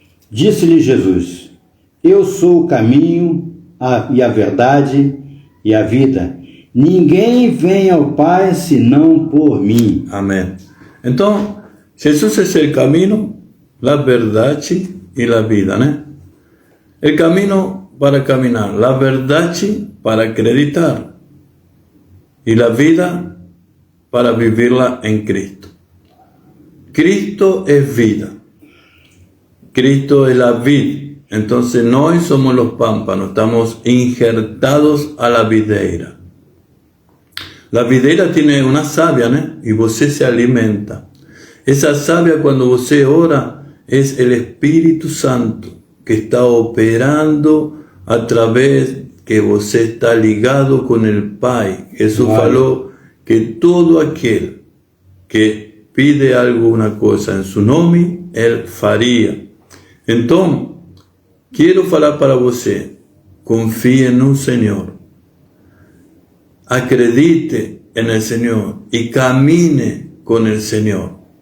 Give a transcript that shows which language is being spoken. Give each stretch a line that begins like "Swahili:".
Portuguese: Disse-lhe Jesus, eu sou o caminho e a verdade e a vida. Ninguém vem ao Pai senão por mim.
Spanish: Amén. Entonces, Jesús es el camino, la verdad y la vida, ¿no? El camino para caminar, la verdad para acreditar y la vida para vivirla en Cristo. Cristo es vida. Cristo es la vid. Entonces, nosotros somos los pámpanos, estamos injertados a la videira. La videira tiene una savia, ¿no? Y você se alimenta. Esa savia, cuando você ora, es el Espíritu Santo que está operando a través que você está ligado con el Pai. Jesús falou que todo aquel que pide alguna cosa en su nombre, Él faría. Entonces, quiero
Portuguese: falar para você,
Spanish: confíe en un Señor. Acredite en el Señor y camine con el Señor.